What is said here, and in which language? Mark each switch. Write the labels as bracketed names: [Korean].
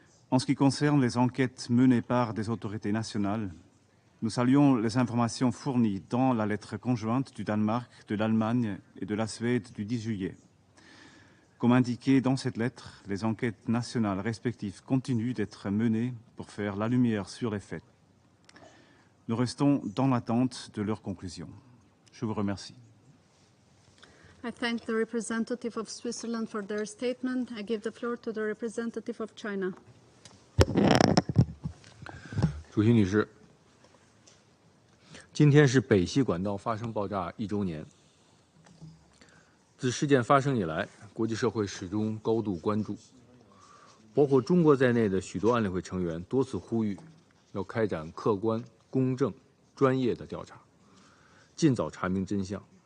[French] En ce qui concerne les enquêtes menées par des autorités nationales, nous saluons les informations fournies dans la lettre conjointe du Danemark, de l'Allemagne et de la Suède du 10 juillet. Comme indiqué dans cette lettre, les enquêtes nationales respectives continuent d'être menées pour faire la lumière sur les faits. Nous restons dans l'attente de leurs conclusions. Je vous remercie. [English] I thank the representative of Switzerland for their statement. I give the floor to the representative of China. [Chinese] 主席女士，今天是北溪管道发生爆炸1周年。自事件发生以来，国际社会始终高度关注，包括中国在内的许多安理会成员多次呼吁，要开展客观、公正、专业的调查，尽早查明真相。